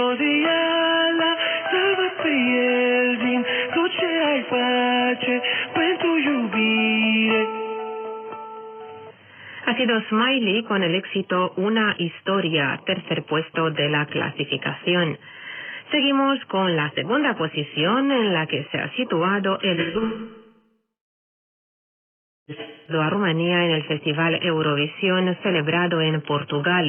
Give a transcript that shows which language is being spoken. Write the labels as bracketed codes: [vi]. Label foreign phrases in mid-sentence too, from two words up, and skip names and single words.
[ro] ala salva pe el din tot ce ai face pentru iubire. [es] Ha sido Smiley con el éxito Una historia, tercer puesto de la clasificación. Seguimos con la segunda posición en la que se ha situado el a Rumanía en el Festival Eurovisión celebrado en Portugal.